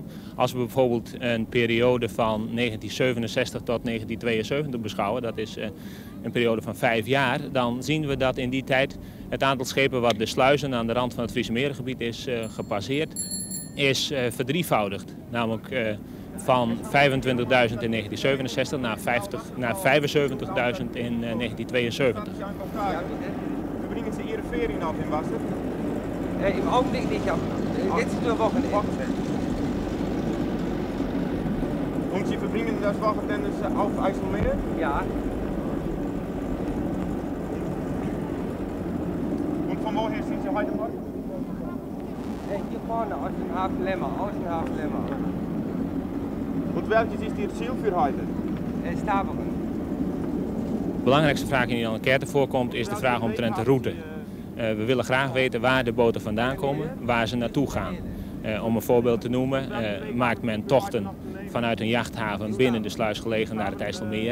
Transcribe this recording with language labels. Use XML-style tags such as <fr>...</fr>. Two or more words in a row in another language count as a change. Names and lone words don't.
<nl>Als we bijvoorbeeld een periode van 1967 tot 1972 beschouwen, dat is een periode van 5 jaar, dan zien we dat in die tijd het aantal schepen wat de sluizen aan de rand van het Friese Merengebied is gepasseerd, is verdrievoudigd. Namelijk van 25.000 in 1967 naar 75.000 in 1972.</nl> <de>We brengen ze ihre Ferien auf im Wasser? Im Augenblick nicht, jetzt nur Wochenende. Und Sie verbringen das Wochenende auf IJsselmeer? Ja. Und von woher sind Sie heute Morgen? Hier vorne, aus dem Hafen Lemmer, Und welches ist Ihr Ziel für heute? Staveren.</de> <nl>De belangrijkste vraag die in de enquête voorkomt is de vraag omtrent de route. We willen graag weten waar de boten vandaan komen, waar ze naartoe gaan. Om een voorbeeld te noemen, maakt men tochten vanuit een jachthaven binnen de sluis gelegen naar het IJsselmeer?</nl>